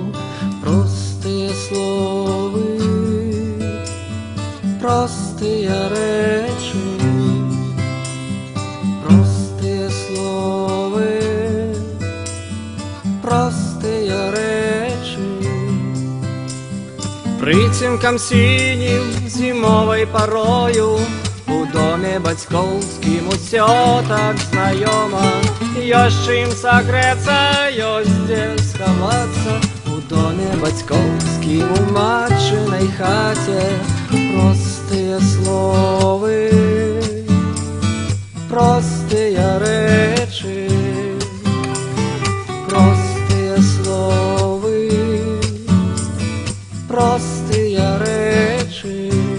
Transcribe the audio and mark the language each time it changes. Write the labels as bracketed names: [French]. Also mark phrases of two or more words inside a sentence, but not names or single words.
[Russian] Простые слова, простые речи, простые слова, простые речи. [Belarusian] Прыцемкам синім зімовай парою у доме бацькоўскім усё так знаёма. Ёсць чым сагрэцца, ёсць дзе схавацца. У доме бацькоўскім у матчынай хаце простыя словы, простыя рэчы, простыя словы, простыя рэчы.